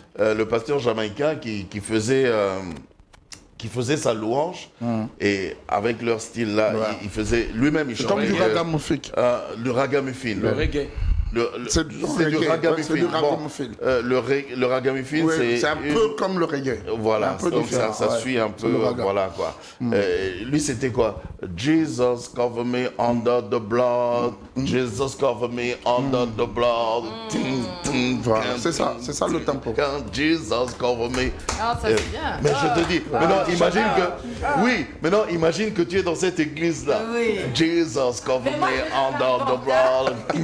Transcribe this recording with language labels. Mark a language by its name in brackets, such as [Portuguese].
[French] Le pasteur jamaïcain qui faisait faisait sa louange et avec leur style là, il faisait lui-même. Il comme du ragamuffin. Le ragamuffin. Le reggae. C'est du ragamuffin. Le ragamuffin, c'est un peu comme le reggae. Voilà, donc ça suit un peu, voilà quoi. Lui, c'était quoi? [English] Jesus cover me under the blood. Jesus cover me under the blood. [French] Voilà, c'est ça le tempo. [English] Jesus cover me. [French] Ah, ça c'est bien. Mais je te dis, maintenant imagine que, oui, maintenant imagine que tu es dans cette église là. Oui. [English] Jesus cover me under the blood.